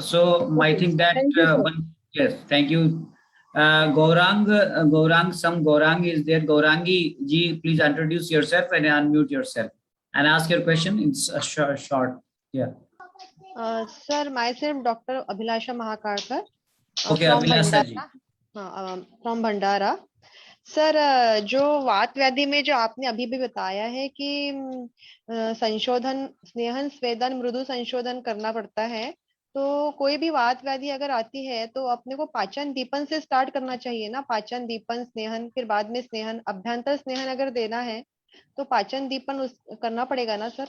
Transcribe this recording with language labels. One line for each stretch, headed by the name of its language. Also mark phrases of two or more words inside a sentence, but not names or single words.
English: So I think that yes, thank you. Gaurang is there. Gaurangi ji, please introduce yourself and unmute yourself and ask your question. It's a short. Yeah. Sir, myself Dr. Abhilasha Mahakarkar. Okay, Abhilasha ji. From Bhandara.
Hindi: सर, जो वात व्याधि में जो आपने अभी भी बताया है कि संशोधन, स्नेहन, स्वेदन, मृदु संशोधन करना पड़ता है, तो कोई भी वात व्याधि अगर आती है तो अपने को पाचन दीपन से स्टार्ट करना चाहिए ना? पाचन दीपन, स्नेहन, फिर बाद में स्नेहन, अभ्यंतर स्नेहन अगर देना है तो पाचन दीपन करना पड़ेगा ना सर?